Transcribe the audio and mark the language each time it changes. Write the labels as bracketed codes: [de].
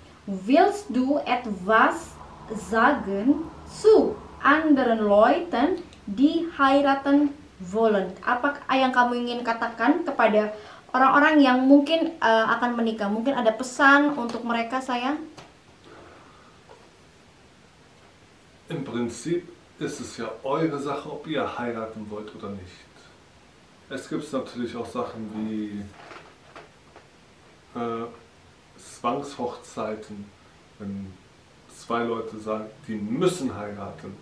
[de] Willst du etwas sagen zu anderen Leuten, die heiraten wollen? [id] Apa yang kamu ingin katakan kepada orang-orang yang mungkin akan menikah? Mungkin ada pesan untuk mereka sayang? [de] Im Prinzip ist es ja eure Sache, ob ihr heiraten wollt oder nicht. Es gibt natürlich auch Sachen wie Zwangshochzeiten, wenn zwei Leute sagen, die müssen heiraten.